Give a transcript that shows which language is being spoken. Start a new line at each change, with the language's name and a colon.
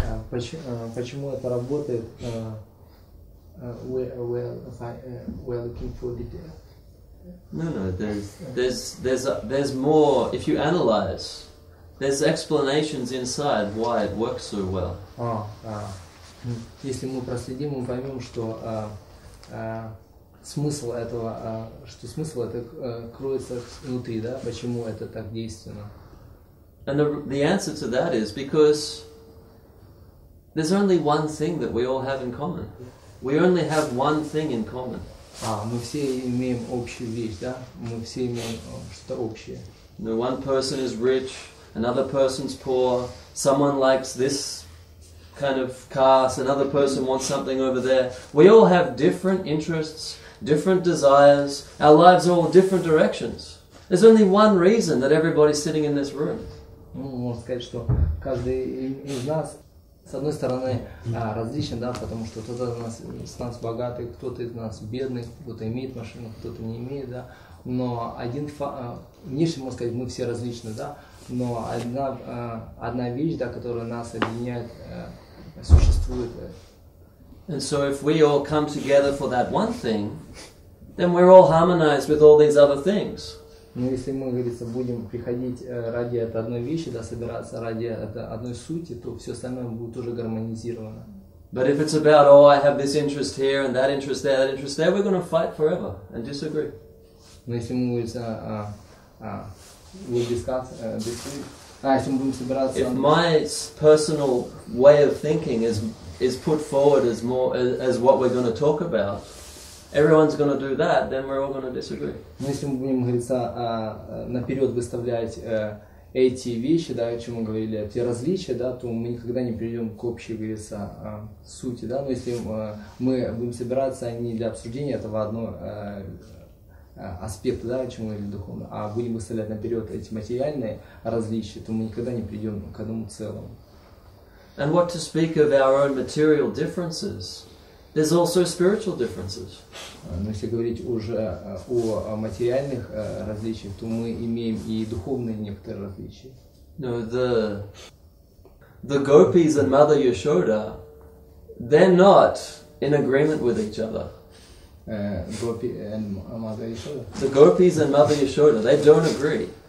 Russian: Почему это работает?
English: We're looking for details. No. There's more. If you analyze, there's explanations inside why it works so well.
Russian: Если мы проследим, мы поймем, что смысл этого кроется внутри, да? Почему это так действенно?
English: And the answer to that is because there's only one thing that we all have in common. We only have one thing in common.
Russian: Мы все имеем общую вещь, да? Мы все имеем что-то общее.
English: No, one person is rich, another person's poor. Someone likes this kind of caste, another person wants something over there. We all have different interests, different desires. Our lives are all different directions. There's only one reason that everybody's sitting in this room.
Russian: Можно сказать, что каждый из нас, с одной стороны, различен, да, потому что кто-то из нас богатый, кто-то из нас бедный, кто-то имеет машину, кто-то не имеет, да. Но внешне, можно сказать, мы все различны, да. Но одна вещь, да, которая нас объединяет, существует.
English: And so if we all come together for that one thing, then we're all harmonized with all these other things.
Russian: Но если мы, говорится, будем приходить ради этой одной вещи, да, собираться ради этой одной сути, то все остальное будет уже гармонизировано.
English: But if it's about, oh, I have this interest here and that interest there, we're going to fight forever and disagree.
Russian: Но если мы, говорится,
English: we'll discuss this week,
Russian: если мы будем собираться...
English: If my personal way of thinking is put forward as what we're going to talk about, everyone's going to do that, then we're all going to disagree.
Russian: Но если мы будем, говорится, наперед выставлять эти вещи, да, о чем мы говорили, эти различия, да, то мы никогда не придем к общей, говорится, сути, да. Но если мы будем собираться не для обсуждения этого одного аспекта, да, о чем мы говорили духовно, а будем выставлять наперед эти материальные различия, то мы никогда не придем к одному целому.
English: And what to speak of our own material differences? There's also spiritual differences.
Russian: Но если говорить уже о материальных различиях, то мы имеем и духовные некоторые различия.
English: No, the gopis and Mother Yashoda, they're not in agreement with each other. Гопи and Mother Yashoda. The gopis and Mother Yashoda, they don't agree.